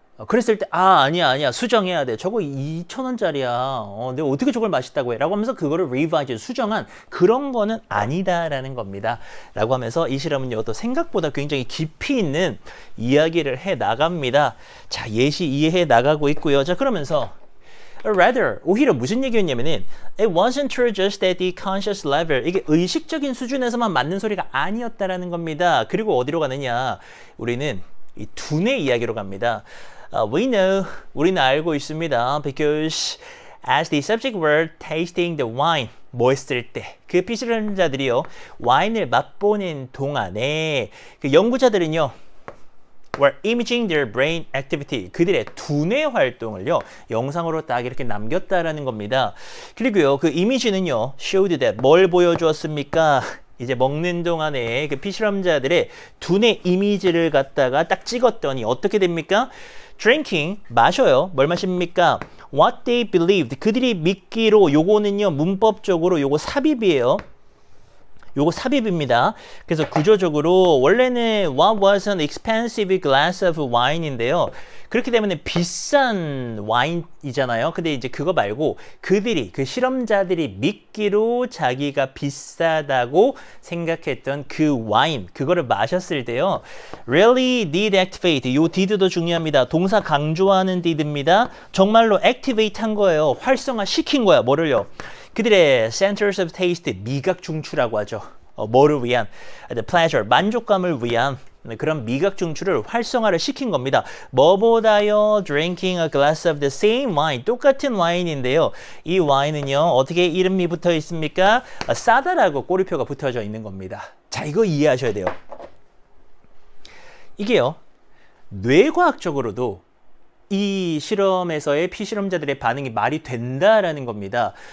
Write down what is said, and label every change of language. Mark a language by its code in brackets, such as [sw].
[ko] 그랬을 때 아니야 수정해야 돼. 저거 2,000원짜리야. 내가 어떻게 저걸 맛있다고 해 라고 하면서 그거를 리바이즈 수정한 그런 거는 아니다라는 겁니다 라고 하면서 이 실험은요 또 생각보다 굉장히 깊이 있는 이야기를 해 나갑니다. 자, 예시 이해해 나가고 있고요. 자, 그러면서 [en] rather [ko] 오히려 무슨 얘기였냐면은 [en] it wasn't true just at the conscious level. [ko] 이게 의식적인 수준에서만 맞는 소리가 아니었다라는 겁니다. 그리고 어디로 가느냐, 우리는 이 두뇌 이야기로 갑니다. [en] We know, [ko] 우리는 알고 있습니다. [en] Because as the subject were tasting the wine, [ko] 뭐 했을 때, 그 피실험자들이요 와인을 맛보는 동안에 그 연구자들은요 [en] were imaging their brain activity. [ko] 그들의 두뇌 활동을요 영상으로 딱 이렇게 남겼다라는 겁니다. 그리고요 그 이미지는요 [en] showed that [ko] 뭘 보여주었습니까? 이제 먹는 동안에 그 피실험자들의 두뇌 이미지를 갖다가 딱 찍었더니 어떻게 됩니까? Drinking, 마셔요. 뭘 마십니까? [en] What they believed, [ko] 그들이 믿기로, 요거는요 문법적으로 요거 삽입이에요. 요거 삽입입니다. 그래서 구조적으로 원래는 [en] what was an expensive glass of wine인데요. [ko] 그렇기 때문에 비싼 와인이잖아요. 근데 이제 그거 말고 그들이, 그 실험자들이 믿기로 자기가 비싸다고 생각했던 그 와인, 그거를 마셨을 때요. [en] really did activate. [ko] 요 did도 중요합니다. 동사 강조하는 did입니다. 정말로 activate 한 거예요. 활성화 시킨 거야. 뭐를요? 그들의 [en] centers of taste, [ko] 미각 중추라고 하죠. 뭐를 위한? the pleasure, 만족감을 위한 그런 미각 중추를 활성화를 시킨 겁니다. 뭐보다요? [en] drinking a glass of the same wine, [ko] 똑같은 와인인데요. 이 와인은요 어떻게 이름이 붙어 있습니까? 싸다라고 꼬리표가 붙어져 있는 겁니다. 자, 이거 이해하셔야 돼요. 이게요 뇌과학적으로도 이 실험에서의 피실험자들의 반응이 말이 된다라는 겁니다.